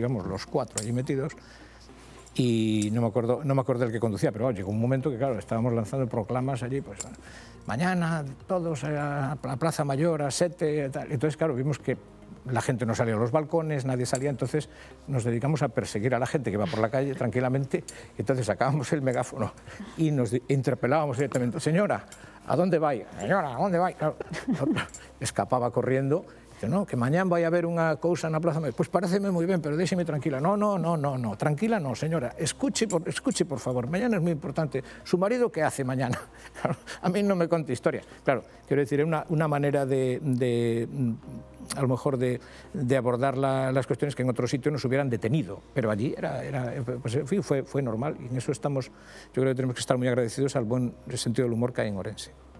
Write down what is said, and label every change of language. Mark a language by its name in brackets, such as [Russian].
[Spanish] Íbamos los 4 allí metidos, y no me acuerdo del que conducía, pero llegó un momento que, claro, estábamos lanzando proclamas allí, pues mañana todos a la Plaza Mayor, a 7, tal. Entonces, claro, vimos que la gente no salía a los balcones, nadie salía, entonces nos dedicamos a perseguir a la gente que va por la calle tranquilamente, y entonces sacábamos el megáfono y nos interpelábamos directamente: señora, ¿a dónde va? Señora, ¿a dónde va? Claro, escapaba corriendo. [Galician] Dice, no, que mañana vai a haber unha cousa na Plaza Mayor. Pois pareceme moi ben, pero déxeme tranquila. [Spanish] No, tranquila no, señora. Escuche, por favor, mañana es moi importante. Su marido, que hace mañana? [Galician] A mí non me conte historias. [Spanish] Claro, quero decir, é unha manera a lo mejor de abordar las cuestiones que en otro sitio nos hubieran detenido, pero allí pues, fue normal, y en eso estamos, yo creo que tenemos que estar muy agradecidos al buen sentido del humor que hay en Orense.